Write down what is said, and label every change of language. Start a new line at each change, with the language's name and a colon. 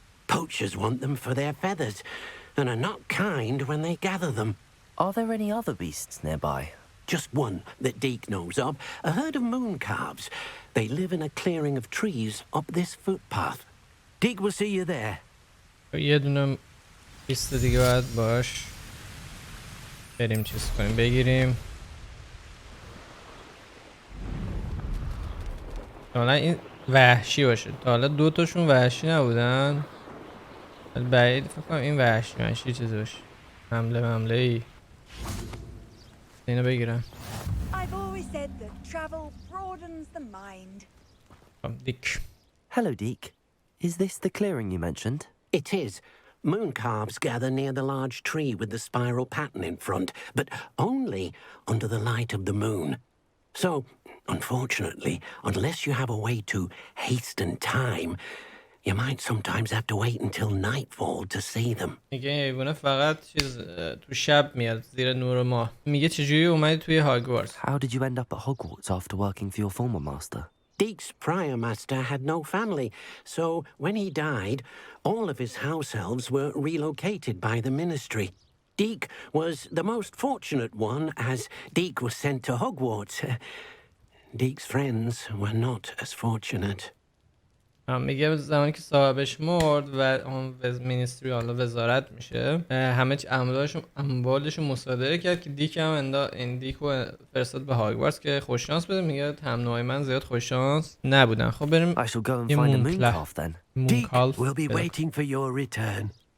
English: Poachers want them for their feathers and are not kind when they gather them. Are there any other beasts nearby? Just one that Deke knows of, a herd of moon calves. They live in a clearing of trees up this footpath. Deke will see you there.
Persian: یه دونه بیست دیگه باید باش بریم چیز کنیم بگیریم. حالا این وحشی باشه. تا حالا دوتاشون وحشی نبودن. بعید فکر کنم این وحشی چیزی باشه. حمله ای. اینو بگیرم. دیک.
English: Hello, Deke. Is this the clearing you mentioned? It is. Moon calves gather near the large tree with the spiral pattern in front, but only under the light of the moon. So, unfortunately, unless you have a way to hasten time, you might sometimes have to wait until nightfall to see them.
Persian: میگه حیوانه فقط چیز تو شب میاد زیر نور ماه. میگه چجوری اومدی توی هاگوارتز؟
English: How did you end up at Hogwarts after working for your former master? Deke's prior master had no family, so when he died, all of his house elves were relocated by the ministry. Deke was the most fortunate one, as Deke was sent to Hogwarts. Deke's friends were not as fortunate.
Persian: میگه زمانی که صاحبش مرد و اون مینیستری حالا وزارت میشه همه اموالشون مصادره کرد که دیک هم این دیکو فرستاد به هاگوارتز که خوششانس بده. میگه هم نوعی من زیاد خوششانس نبودن. خب بریم یه
English: Deke will be waiting for your return.